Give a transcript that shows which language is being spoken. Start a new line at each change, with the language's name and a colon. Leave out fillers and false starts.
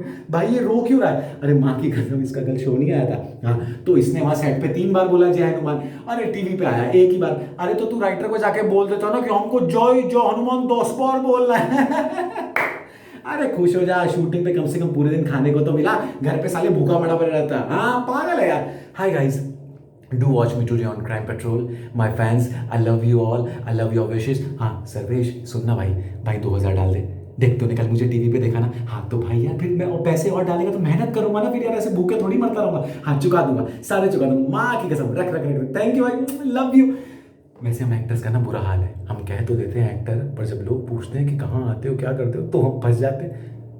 Hindi: भाई ये रो क्यों रहा है? अरे माँ की कसम, इसका कल शो नहीं आया था, हाँ तो इसने वहां सेट पे 3 बार बोला जय हनुमान। अरे टीवी पे आया 1 ही बार। अरे तो तू राइटर को जाके बोल देता ना कि हमको जय जय हनुमान 10 बार बोलना है। अरे खुश हो जा, शूटिंग पे कम से कम पूरे दिन खाने को तो मिला, घर पे साले भूखा मरा पड़ा रहता। हाँ पागल है यार।
English: Hi guys, do watch me today on Crime Patrol. My fans, I love you all. I love your wishes.
Hindi: हाँ सर्वेश सुनना भाई 2000 डाल दे। देख तूने कल मुझे टीवी पे देखा ना, हाँ तो भाई यार फिर मैं और पैसे और डालेगा तो मेहनत करूंगा ना, फिर यार ऐसे भूखे थोड़ी मरता रहूंगा। हाँ चुका दूंगा, सारे चुका दूंगा, माँ की कसम। रख थैंक यू भाई, लव यू। वैसे हम एक्टर्स का ना बुरा हाल है, हम कह तो देते हैं एक्टर, पर जब लोग पूछते हैं कि कहाँ आते हो क्या करते हो, तो हम फंस जाते हैं।